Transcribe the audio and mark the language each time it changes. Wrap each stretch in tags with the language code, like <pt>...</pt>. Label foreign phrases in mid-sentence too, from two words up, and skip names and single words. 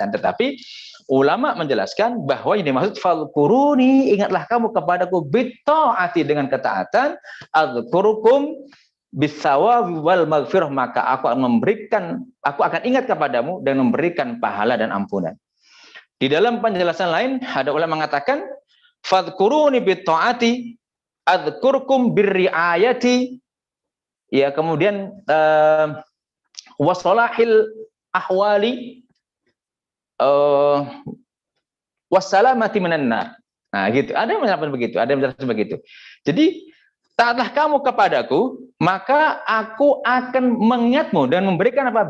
<id>Tetapi ulama menjelaskan bahwa yang dimaksud fadhkuruni, ingatlah kamu kepadaku bitta'ati, dengan ketaatan,</id> <ar>adzkurukum bisawabi wal maghfirah,</ar> <id>maka aku akan ingat kepadamu dan memberikan pahala dan ampunan. Di dalam penjelasan lain ada ulama mengatakan</id> <ar>fadhkuruni bitta'ati adzkurukum birriayati.</ar> <id>Ya, kemudian</id> <ar>wasolahil ahwali, wassalamati minan nar.</ar> <id>Nah, gitu. Ada yang menjelaskan begitu, ada yang menjelaskan begitu. Jadi, taatlah kamu kepadaku, maka aku akan mengingatmu dan memberikan apa?</id>